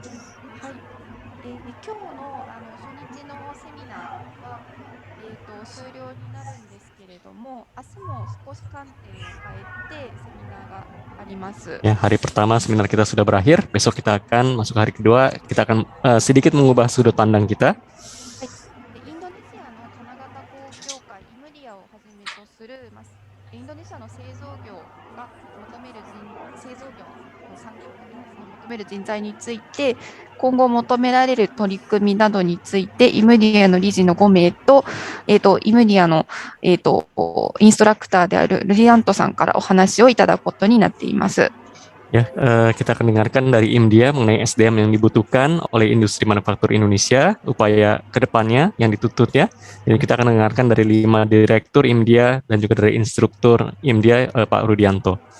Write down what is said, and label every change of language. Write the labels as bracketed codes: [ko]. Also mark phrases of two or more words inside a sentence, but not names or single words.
[id] Ya, hari pertama seminar kita sudah berakhir. Besok kita akan masuk hari kedua. Kita akan sedikit mengubah sudut pandang kita. [ja] 今後求められる取り組みなどについて、イムディアの理事の5名と、イムディアの、インストラクターであるルリアントさんからお話をいただくことになっています。 [id] Ya, kita akan dengarkan dari IMDIA mengenai SDM yang dibutuhkan oleh industri manufaktur Indonesia, upaya kedepannya yang dituntut ya. Dan kita akan dengarkan dari 5 direktur IMDIA dan juga dari instruktur IMDIA Pak Rudianto.